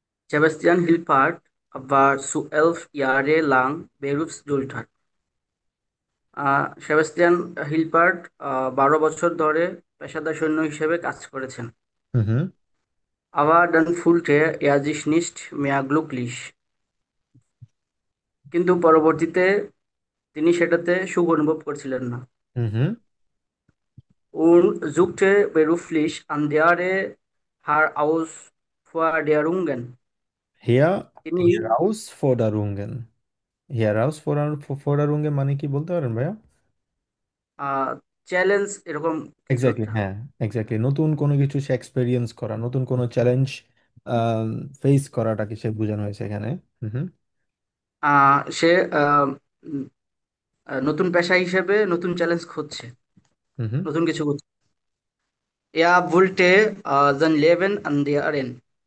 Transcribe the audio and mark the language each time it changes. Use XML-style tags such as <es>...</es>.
<de>Sebastian Hilpert war zu 11 Jahre lang Berufssoldat.</de> <bn>Sebastian হিলপার্ট 12 বছর ধরে পেশাদার সৈন্য হিসেবে কাজ করেছেন। হুম হুম</bn> <de>Aber dann fühlte er sich nicht mehr glücklich.</de> <bn>কিন্তু পরবর্তীতে তিনি সেটাতে সুখ অনুভব করছিলেন না। হুম হুম।</bn> <de>Und suchte beruflich andere Herausforderungen.</de> <bn>তিনি Herausforderungen, Herausforderungen মানে কি বলতে পারেন ভাইয়া? চ্যালেঞ্জ এরকম কিছু এক্স্যাক্টলি, একটা। হ্যাঁ এক্স্যাক্টলি, নতুন কোনো কিছু সে এক্সপেরিয়েন্স করা, নতুন কোনো চ্যালেঞ্জ ফেস করাটাকে সে বোঝানো হয়েছে এখানে। হুম হুম সে উম, নতুন পেশা হিসেবে নতুন চ্যালেঞ্জ খুঁজছে, হুম হুম। নতুন কিছু খুঁজছে।</bn> <de>Er wollte sein Leben ändern.</de>